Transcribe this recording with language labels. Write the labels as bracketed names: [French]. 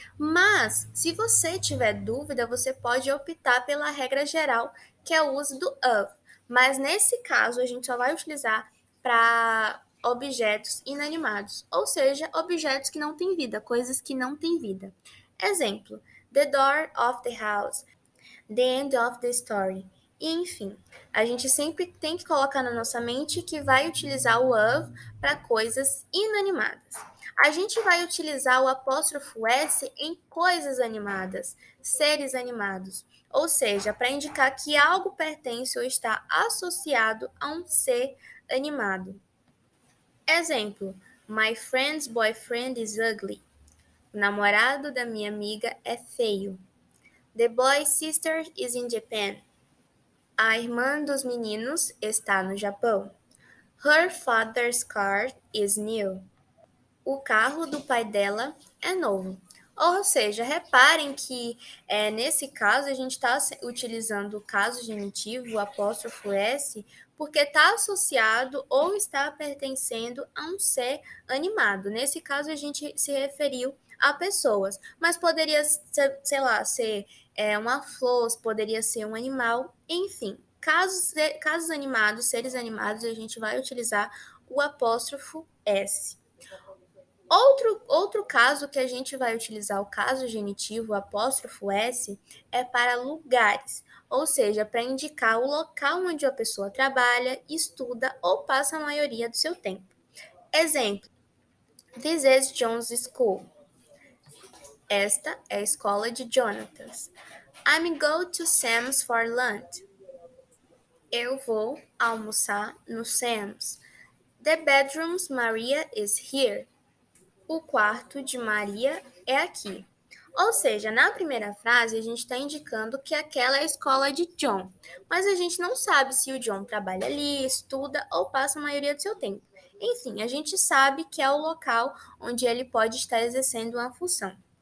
[Portuguese] Mas, se você tiver dúvida, você pode optar pela regra geral, que é o uso do of. Mas nesse caso, a gente só vai utilizar para objetos inanimados, ou seja, objetos que não têm vida, coisas que não têm vida. Exemplo: the door of the house, the end of the story. E, enfim, a gente sempre tem que colocar na nossa mente que vai utilizar o of para coisas inanimadas. A gente vai utilizar o apóstrofo S em coisas animadas, seres animados, ou seja, para indicar que algo pertence ou está associado a um ser animado. [English] Exemplo: my friend's boyfriend is ugly. [Portuguese] O namorado da minha amiga é feio. [English] The boy's sister is in Japan. [Portuguese] A irmã dos meninos está no Japão. [English] Her father's car is new. [Portuguese] O carro do pai dela é novo. Ou seja, reparem que nesse caso a gente está utilizando o caso genitivo, o apóstrofo S, porque está associado ou está pertencendo a um ser animado. Nesse caso, a gente se referiu a pessoas, mas poderia ser, sei lá, ser uma flor, poderia ser um animal, enfim. Casos animados, seres animados, a gente vai utilizar o apóstrofo S. Outro caso que a gente vai utilizar o caso genitivo, o apóstrofo S, é para lugares, ou seja, para indicar o local onde a pessoa trabalha, estuda ou passa a maioria do seu tempo. [English] Exemplo: this is John's school. [Portuguese] Esta é a escola de Jonathan. [English] I'm going to Sam's for lunch. [Portuguese] Eu vou almoçar no Sam's. [English] The bedroom's Maria is here. [Portuguese] O quarto de Maria é aqui. Ou seja, na primeira frase, a gente está indicando que aquela é a escola de John, mas a gente não sabe se o John trabalha ali, estuda ou passa a maioria do seu tempo. Enfim, a gente sabe que é o local onde ele pode estar exercendo uma função.